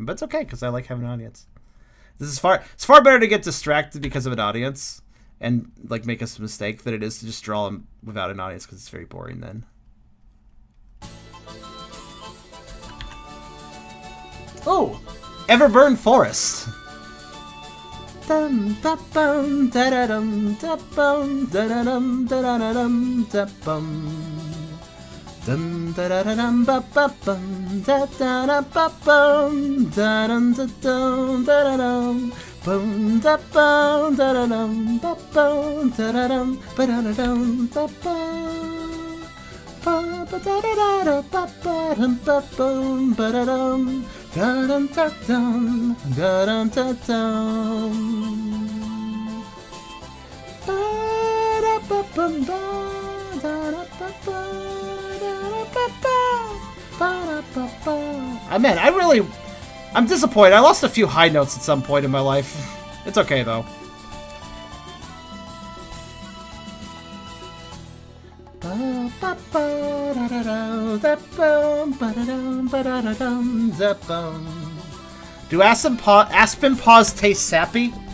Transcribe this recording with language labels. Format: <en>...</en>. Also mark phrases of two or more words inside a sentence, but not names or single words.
<en>But it's okay, because I like having an audience. It's far better to get distracted because of an audience and like make a mistake than it is to just draw them without an audience, because it's very boring then. Oh, Everburn Forest. Dum da bum da da dum da bum da da dum da da dum da bum. Dum da da dum ba ba bum da da da ba bum da dum da dum da da dum bum da bum da da dum ba bum da da dum ba da da dum da bum ba ba da da da ba ba dum ba bum ba da dum da dum da dum da dum da dum ba da ba bum ba da da ba bum. Man, I'm disappointed. I lost a few high notes at some point in my life. It's okay, though. Do Aspen paws taste sappy?</en>